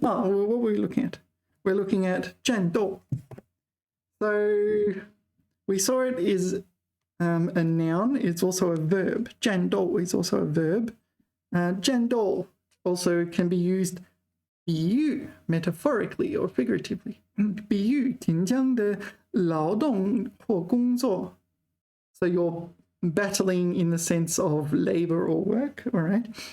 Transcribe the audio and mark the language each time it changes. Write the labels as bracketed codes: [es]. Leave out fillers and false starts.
[en] Oh, what were we looking at? We're looking at 战斗. So we saw it is a noun. It's also a verb. 战斗 is also a verb. 战斗 also can be used 比喻 metaphorically or figuratively. [zh] 比喻紧张的劳动或工作. [en] So you're battling in the sense of labor or work, all right?